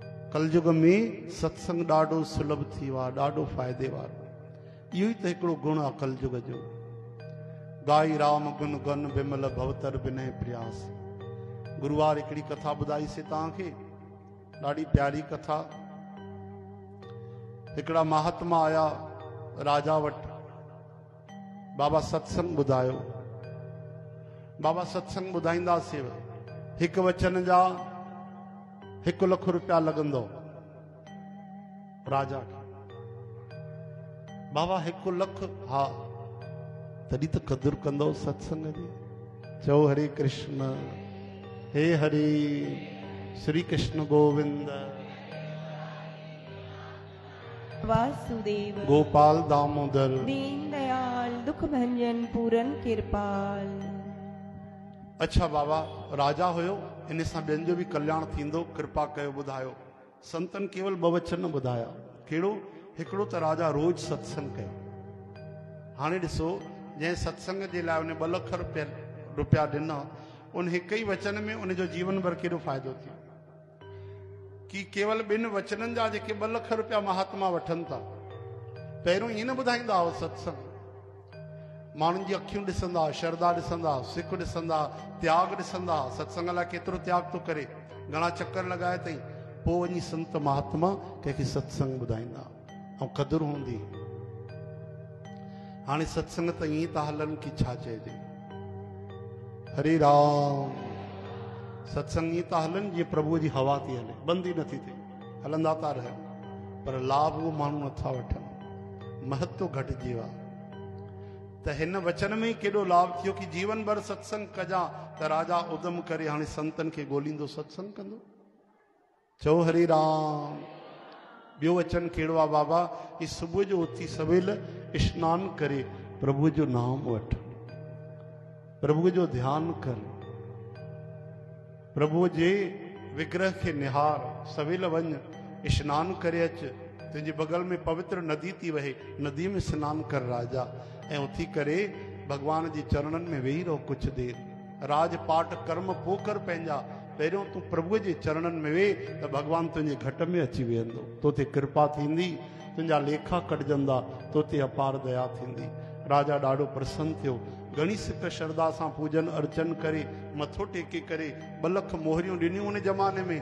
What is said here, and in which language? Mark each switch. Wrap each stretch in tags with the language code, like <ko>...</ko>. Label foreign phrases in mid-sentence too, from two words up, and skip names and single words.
<sd>कलयुग में सत्संग ॾाढो सुलभ थी वियो आहे, ॾाढो फ़ाइदे वारो। इहो ई त हिकिड़ो गुण आहे कलयुग जो।</sd> <awa>गाई राम गुन गन बिमल भवतर बिनय प्रयास।</awa> <sd>गुरुवार हिकिड़ी कथा ॿुधाईसीं तव्हांखे, ॾाढी प्यारी कथा। हिकिड़ा महात्मा आया राजा वटि, बाबा सत्संग ॿुधायो। बाबा सत्संग ॿुधाईंदासीं, हिकु वचन जा 1 लख रुपया लॻंदो राजा खे। बाबा 1 लख? हा, तॾहिं त क़दुरु कंदो सत्संग जी। चओ हरे कृष्ण, हे हरि, श्री कृष्ण गोविंद, वासुदेव, गोपाल दामोदर, दीन दयाल, दुख भंजन, पूरन कृपाल। अच्छा बाबा राजा हुयो, इन सां ॿियनि जो बि कल्याण थींदो, कृपा कयो ॿुधायो। संतन केवल 2 वचन ॿुधाया। कहिड़ो? हिकिड़ो त राजा रोज सत्संग कयो। हाणे ॾिसो, जंहिं सत्संग जे लाइ उन 2 लख रुपया ॾिना, उन हिकु ई वचन में उनजो जीवन भर केॾो फ़ाइदो थियो। कि केवल 2 वचननि जा जेके 2 लख रुपया महात्मा वठनि था, पहिरियों ईअं न ॿुधाईंदा हुआ सत्संग। माण्हुनि जी अखियूं ॾिसंदा, श्रद्धा ॾिसंदा, सिक ॾिसंदा, त्याग ॾिसंदा, सत्संग लाइ केतिरो त्याग थो करे, घणा चक्कर लॻाए अथई। पोइ वञी संत महात्मा कंहिंखे सत्संग ॿुधाईंदा ऐं क़दुरु हूंदी। हाणे सत्संग त ईअं था हलनि कि छा चइजे। हरे राम। सत्संग ईअं था हलनि जीअं प्रभुअ जी हवा थी हले, बंदि ई नथी थिए, हलंदा था रहनि, पर लाभ उहो माण्हू नथा वठनि, महत्व घटिजी वियो आहे। त हिन वचन में ई केॾो लाभ थियो कि जीवन भर सत्संग कजा त राजा उदम करे हाणे संतन खे ॻोल्हींदो, सत्संग कंदो। चओ हरे राम। ॿियो वचन कहिड़ो आहे बाबा? कि सुबुह जो उथी सवेल स्नान करे प्रभु जो नाम वठ, प्रभु जो ध्यानु कर, प्रभु जे विग्रह खे निहार, सवेल वञ, स्नान करे अच। तुंहिंजे बगल में पवित्र नदी थी वहे, नदी में सनानु कर राजा, ऐं उथी करे भगवान जे चरणनि में वेही रहो कुछ देर। राज पाठ कर्म पोइ कर पंहिंजा, पहिरियों तूं प्रभुअ जे चरणनि में वेह, त भगवान तुंहिंजे घट में अची वेहंदो, तोते कृपा थींदी, तुंहिंजा लेखा कटजंदा, तोते अपार दया थींदी। राजा ॾाढो प्रसन्न थियो, घणी सिक श्रद्धा सां पूजन अर्चन करे, मथो टेके करे 2 लख मोहरियूं ॾिनियूं उन ज़माने में।</sd>